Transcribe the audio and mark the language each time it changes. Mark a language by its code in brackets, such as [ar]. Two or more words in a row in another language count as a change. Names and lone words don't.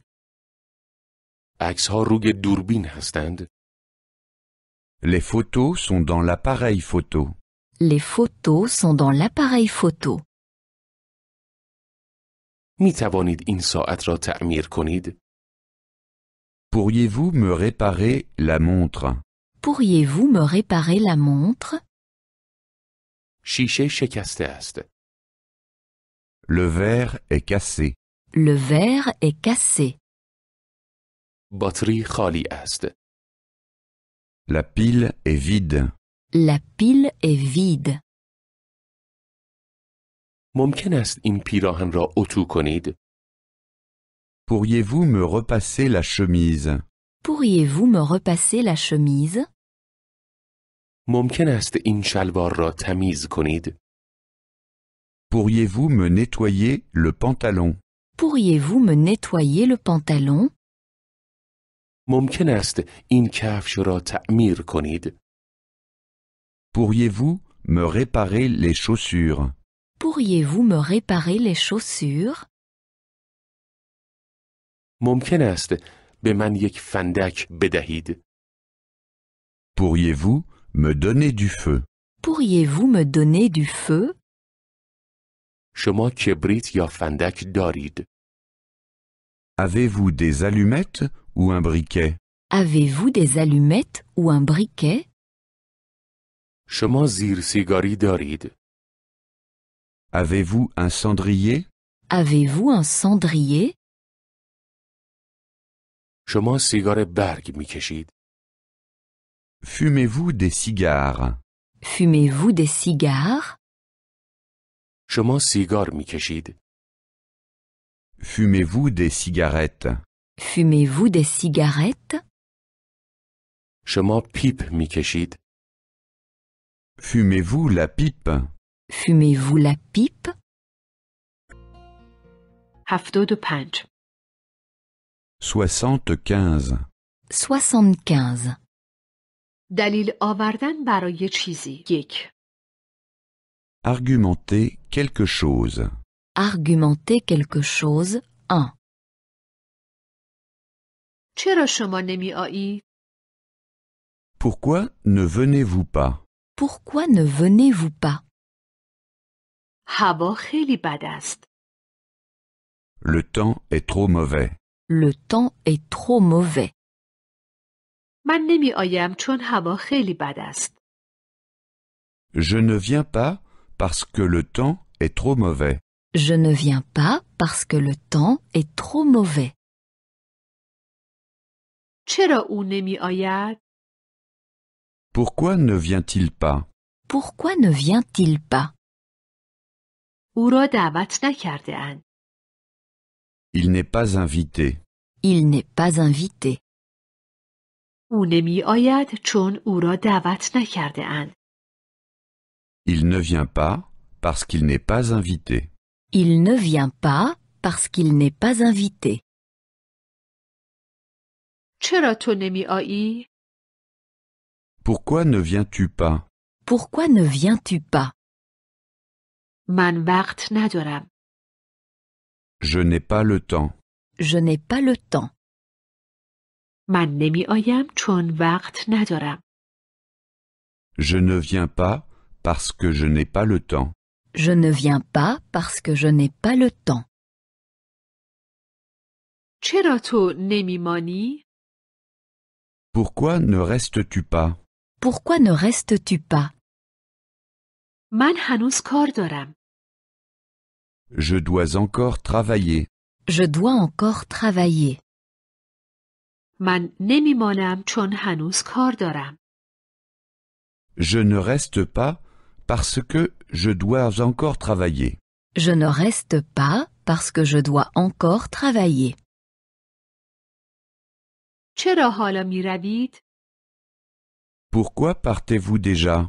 [fa] عکس‌ها روی دوربین هستند؟ [fr] Les photos sont dans l'appareil photo. Les photos sont dans l'appareil photo. [fa] می توانید این ساعت را تعمیر کنید؟ [fr] Pourriez-vous me réparer la montre? Pourriez-vous me réparer la montre? [fa] شیشه شکسته است. [fr] Le verre est cassé. Le verre est cassé. [fa] باتری خالی است. [fr] La pile est vide. La pile est vide. [fa] ممکن است این پیراهن را اتو کنید؟ [fr] Pourriez-vous me repasser la chemise? Pourriez-vous me repasser la chemise? [fa] ممکن است این شلوار را تمیز کنید؟ [fr] Pourriez-vous me nettoyer le pantalon? Pourriez-vous me nettoyer le pantalon? [fa] ممکن است این کفش را تعمیر کنید؟ [fr] Pourriez-vous me réparer les chaussures? Pourriez-vous me réparer les chaussures? [fa] ممکن است به من یک فندک بدهید؟ [fr] Pourriez-vous me donner du feu? Pourriez-vous me donner du feu? [fa] شما کبریت یا فندک دارید؟ [fr] Avez-vous des allumettes ou un briquet? Avez-vous des allumettes ou un briquet? [fa] شما زیر سیگاری دارید؟ [fr] Avez-vous un cendrier? Avez-vous un cendrier? [fa] شما سیگار برگ می کشید؟ [fr] Fumez-vous des cigares? Fumez-vous des cigares? [fa] شما سیگار می کشید؟ [fr] Fumez-vous des cigarettes? Fumez-vous des cigarettes? [fa] شما پیپ می کشید؟ [fr] Fumez-vous la pipe? Fumez-vous la pipe? 75. 75. 75. [fa] دلیل آوردن برای چیزی. 1. [fr] Argumenter quelque chose. Argumenter quelque chose. 1. [fa] چرا شما نمی آیید؟ [fr] Pourquoi ne venez-vous pas? Pourquoi ne venez-vous pas? [fa] هوا خیلی بد است. [fr] Le temps est trop mauvais. Le temps est trop mauvais. [fa] من نمی آیم چون هوا خیلی بد است. [fr] Je ne viens pas parce que le temps est trop mauvais. Je ne viens pas parce que le temps est trop mauvais. [fa] چرا او نمی آید؟ [fr] Pourquoi ne vient-il pas? Pourquoi ne vient-il pas? [fa] او را دعوت نکرده اند. [fr] Il n'est pas invité. Il n'est pas invité. [fa] او نمی آید چون او را دعوت نکرده اند. [fr] Il ne vient pas parce qu'il n'est pas invité. Il ne vient pas parce qu'il n'est pas invité. [fa] چرا تو نمی آیی؟ [fr] Pourquoi ne viens-tu pas? Pourquoi ne viens-tu pas? [fa] من وقت ندارم. [fr] Je n'ai pas le temps. Je n'ai pas le temps. [fa] من نمی آیم چون وقت ندارم. [fr] Je ne viens pas parce que je n'ai pas le temps. Je ne viens pas parce que je n'ai pas le temps. [fa] چرا تو نمی مانی؟ [fr] Pourquoi ne restes-tu pas? Pourquoi ne restes-tu pas? [fa] من هنوز کار دارم. [fr] Je dois encore travailler. Je dois encore travailler. [fa] من نمی مانم چون هنوز کار دارم. [fr] Je ne reste pas parce que je dois encore travailler. Je ne reste pas parce que je dois encore travailler. [fa] چرا حالا می روید؟ [fr] Pourquoi partez-vous déjà?